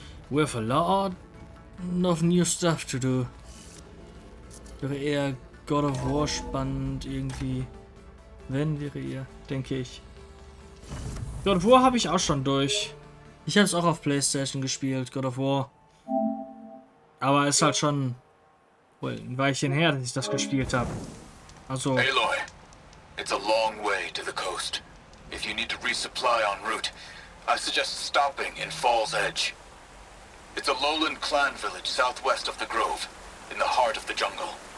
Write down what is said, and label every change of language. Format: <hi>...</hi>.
<en>We have a lot of new stuff to do.</en> <de>Wäre eher God of War spannend irgendwie. Wenn wäre eher, denke ich. God of War habe ich auch schon durch. Ich habe es auch auf PlayStation gespielt, God of War. Aber es ist halt schon ein Weilchen her, dass ich das gespielt habe. Also.</de> <en>Aloy, it's a long way to the coast. If you need to resupply en route, I suggest stopping in Fall's Edge. It's a lowland clan village southwest of the Grove, in the heart of the jungle.</en>